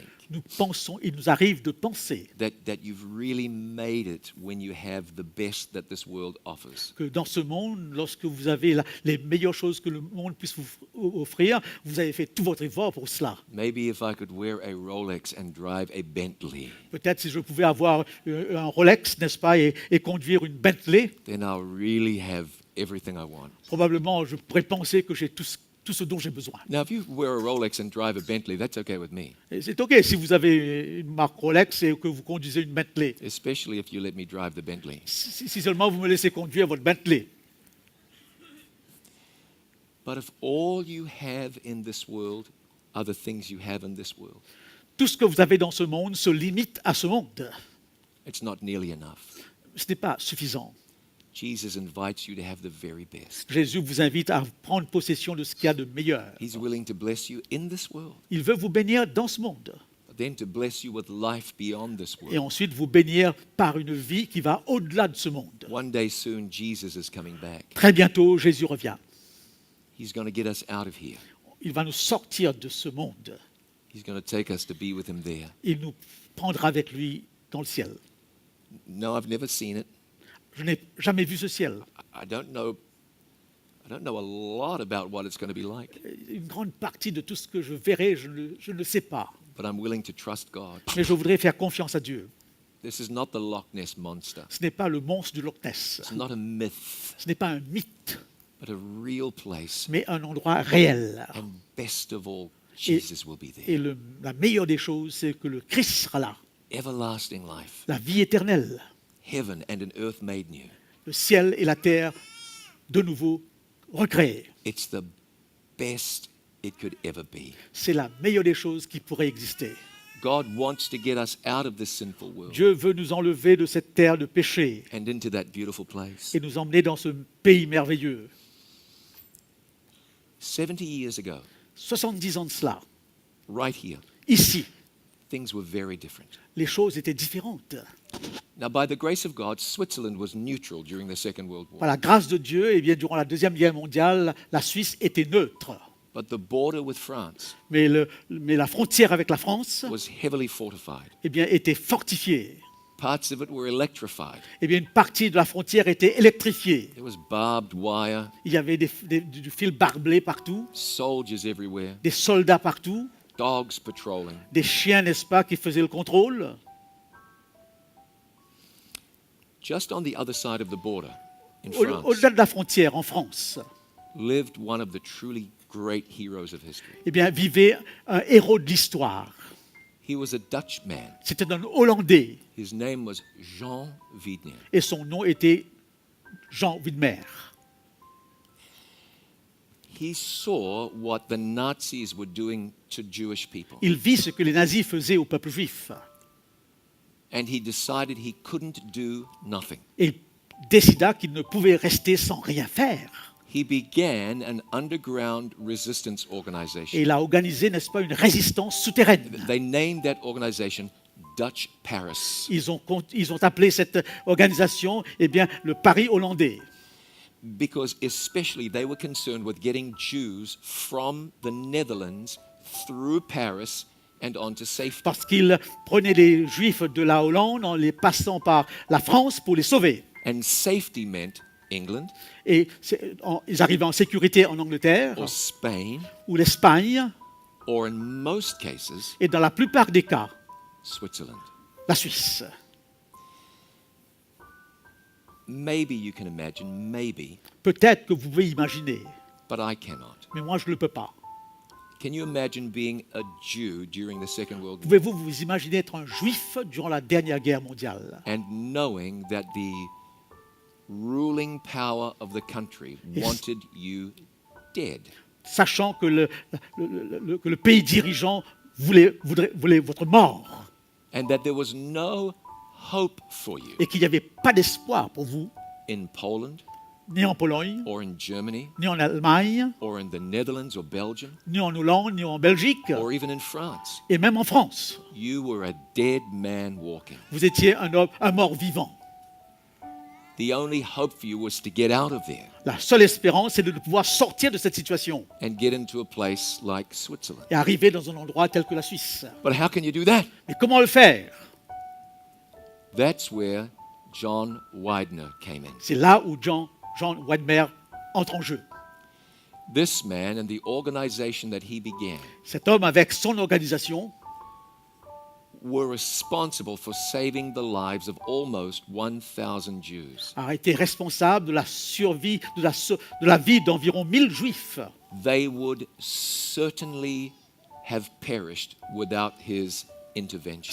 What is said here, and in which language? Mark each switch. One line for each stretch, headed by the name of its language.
French: Nous pensons, il nous arrive de penser
English: that you've really made it when you have the best that this world offers.
French: que dans ce monde, lorsque vous avez les meilleures choses que le monde puisse vous offrir, vous avez fait tout votre effort pour cela.
English: Maybe if I could wear a Rolex and drive a Bentley,
French: Peut-être si je pouvais avoir un Rolex, n'est-ce pas, et conduire une Bentley,
English: then I'll really have everything I want.
French: probablement je pourrais penser que j'ai tout ce dont j'ai besoin.
English: Now, if you wear a Rolex and drive a Bentley, that's okay with me,
French: Et c'est OK si vous avez une marque Rolex et que vous conduisez une Bentley.
English: especially if you let me drive the Bentley.
French: Si seulement vous me laissez conduire votre Bentley.
English: But if all you have in this world are the things you have in this world,
French: Tout ce que vous avez dans ce monde se limite à ce monde.
English: it's not nearly enough.
French: Ce n'est pas suffisant.
English: Jesus invites you to have the very best.
French: Jésus vous invite à prendre possession de ce qu'il y a de meilleur.
English: He's willing to bless you in this world,
French: Il veut vous bénir dans ce monde
English: but then to bless you with life beyond this
French: et
English: world.
French: ensuite vous bénir par une vie qui va au-delà de ce monde.
English: One day soon, Jesus is coming back.
French: Très bientôt, Jésus revient.
English: He's going to get us out of here.
French: Il va nous sortir de ce monde.
English: He's going to take us to be with him there.
French: Il nous prendra avec lui dans le ciel.
English: No, I've never seen it.
French: Je n'ai jamais vu ce ciel.
English: I don't know a lot about what it's going to be like,
French: Une grande partie de tout ce que je verrai, je ne le sais pas.
English: but I'm willing to trust God.
French: Mais je voudrais faire confiance à Dieu.
English: This is not the Loch Ness monster.
French: Ce n'est pas le monstre du Loch Ness.
English: It's not a myth,
French: Ce n'est pas un mythe,
English: but a real place.
French: mais un endroit réel.
English: And best of all,
French: Et,
English: Jesus will be there.
French: et la meilleure des choses, c'est que le Christ sera là.
English: Everlasting life,
French: La vie éternelle,
English: heaven and an earth made new.
French: le ciel et la terre de nouveau recréés.
English: It's the best it could ever be.
French: C'est la meilleure des choses qui pourrait exister.
English: God wants to get us out of this sinful world
French: Dieu veut nous enlever de cette terre de péché
English: and into that beautiful place.
French: et nous emmener dans ce pays merveilleux.
English: 70 years ago,
French: 70 ans de cela,
English: right here,
French: ici,
English: things were very different.
French: les choses étaient différentes.
English: Now, by the grace of God, Switzerland was neutral during the Second World
French: Par
English: War,
French: la grâce de Dieu, eh bien, durant la Deuxième Guerre mondiale, la Suisse était neutre.
English: but the border with France
French: Mais la frontière avec la France
English: was heavily fortified.
French: eh bien, était fortifiée.
English: Parts of it were electrified.
French: Eh bien, une partie de la frontière était électrifiée.
English: There was barbed wire,
French: Il y avait du fil barbelé partout,
English: soldiers everywhere,
French: des soldats partout,
English: dogs patrolling.
French: des chiens, n'est-ce pas, qui faisaient le contrôle.
English: Just on the other side of the border, in
French: Au-
English: France,
French: Au-delà de la frontière, en France,
English: lived one of the truly great heroes of history.
French: eh bien, vivait un héros de l'histoire.
English: He was a Dutchman.
French: C'était un Hollandais
English: His name was Jean Wiedner.
French: et son nom était Jean Widmer.
English: He saw what the Nazis were doing to Jewish people,
French: Il vit ce que les nazis faisaient au peuple juif
English: and he decided he couldn't do nothing.
French: et il décida qu'il ne pouvait rester sans rien faire.
English: He began an underground resistance
French: Et
English: organization.
French: il a organisé, n'est-ce pas, une résistance souterraine.
English: They named that organization Dutch Paris.
French: Ils ont appelé cette organisation, eh bien, le Paris hollandais.
English: because especially they were concerned with getting Jews from the Netherlands through Paris and onto safety.
French: Parce qu'ils prenaient les Juifs de la Hollande en les passant par la France pour les sauver.
English: And safety meant England
French: Et ils arrivaient en sécurité en Angleterre
English: or Spain
French: ou l'Espagne
English: or in most cases
French: et dans la plupart des cas,
English: Switzerland.
French: la Suisse.
English: Maybe you can imagine, maybe,
French: Peut-être que vous pouvez imaginer,
English: but I cannot.
French: mais moi je ne le peux pas.
English: Can you imagine being a Jew during the Second World War
French: Pouvez-vous vous imaginer être un juif durant la dernière guerre mondiale
English: and knowing that the ruling power of the country wanted you dead?
French: sachant que le pays dirigeant voulait votre mort
English: And that there was no hope for you
French: et qu'il n'y avait pas d'espoir pour vous,
English: in Poland
French: ni en Pologne,
English: or in Germany
French: ni en Allemagne,
English: or in the Netherlands or Belgium
French: ni en Hollande, ni en Belgique,
English: or even in France.
French: et même en France.
English: You were a dead man walking.
French: Vous étiez un mort vivant.
English: The only hope for you was to get out of there
French: La seule espérance, c'est de pouvoir sortir de cette situation
English: and get into a place like Switzerland.
French: et arriver dans un endroit tel que la Suisse.
English: But how can you do that?
French: Mais comment le faire?
English: That's where John Widener came in.
French: C'est là où John Widmer entre en jeu.
English: This man and the organization that he began
French: Cet homme, avec son organisation,
English: were responsible for saving the lives of almost 1,000 Jews.
French: a été responsable de la survie, de la vie d'environ 1000 Juifs.
English: They would certainly have perished without his intervention.